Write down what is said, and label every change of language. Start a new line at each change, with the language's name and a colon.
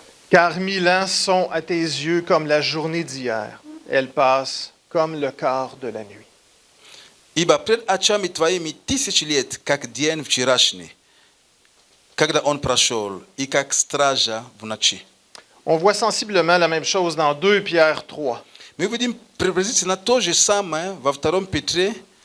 French: Car 1000 ans sont à tes yeux comme la journée d'hier. Elles passent comme le quart de la nuit.
Russian: Ибо пред очами Твоими 1000 лет, как день вчерашний, когда он прошел, и как стража в ночи.
French: On voit sensiblement la même chose dans 2 Pierre 3.
Russian: Мы видим приблизительно то же самое во 2 Петре,